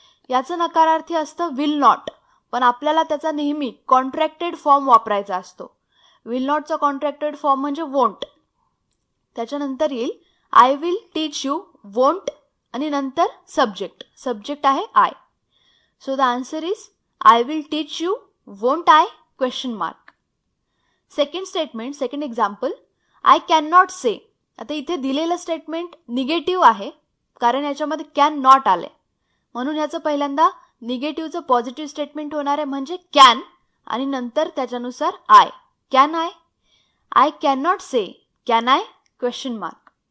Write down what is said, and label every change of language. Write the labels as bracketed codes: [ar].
[mr] याचं नकारार्थी असतं will not, पण आपल्याला त्याचा नेहमी कॉन्ट्रॅक्टेड फॉर्म वापरायचा असतो. विल नॉटचा कॉन्ट्रॅक्टेड फॉर्म म्हणजे वोंट. त्याच्यानंतर येईल [en] I will teach you won't [mr] आणि नंतर सब्जेक्ट. सब्जेक्ट आहे I. [en] So the answer is I will teach you won't I question mark. Second statement, second example I can not say. [mr] आता इथे दिलेलं statement negative आहे कारण याच्यामध्ये कॅन नॉट आले, म्हणून याचं पहिल्यांदा निगेटिव्हचं पॉझिटिव्ह स्टेटमेंट होणार आहे म्हणजे कॅन, आणि नंतर त्याच्यानुसार I. [en] Can I can not say, can I question mark.